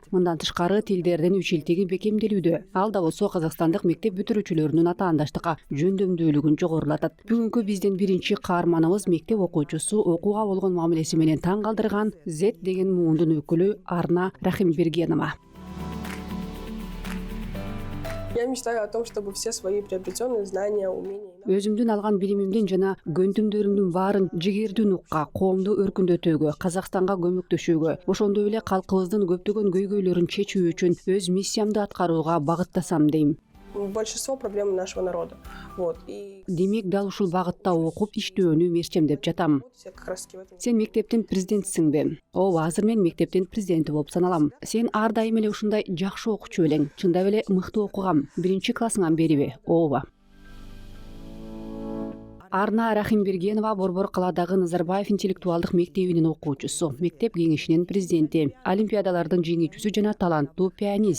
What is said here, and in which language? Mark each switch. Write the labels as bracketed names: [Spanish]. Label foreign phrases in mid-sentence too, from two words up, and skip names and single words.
[Kyrgyz] Мындан тышкары тилдердин үчилтиги бекемделүүдө. Ал да болсо Казакстандык мектеп бүтүрүүчүлөрүнүн атаандаштыкка жөндөмдүүлүгүн жогорулатат. Бүгүнкү биздин биринчи каарманыбыз мектеп окуучусу окууга болгон мамилеси менен таң калтырган Z деген муундун өкүлү Арна Рахимбергенова. [Russian] Я мечтаю о том, чтобы все свои приобретенные знания, умения. [Kyrgyz] Өзүмдүн алган билимимдин жана көнтүмдөрүмдүн баарын жигердүү нукка, коомду өркүндөтүүгө, Казакстанга көмөктөшүүгө, ошондой эле калкыбыздын көптөгөн көйгөйлөрүн чечүү үчүн өз миссиямды аткарууга багыттасам дейм. [Russian] Большинство проблем нашего народа. [Kyrgyz] Демек, дал ушул багытта окуп иштөөнү мерчемдеп жатам. Сен мектептин президентисиңби? Ооба, азыр мен мектептин президенти болуп саналам. Сен ар дайым эле ушундай жакшы окуучу белең. Чындап эле мыкты окугам. Биринчи классыңан бериби? Ооба. Арна Рахимбергенова Борбор калаадагы Назарбаев интеллектуалдык мектебинин окуучусу, мектеп кеңешинин президенти, олимпиадалардын жеңүүчүсү жана таланттуу пианист.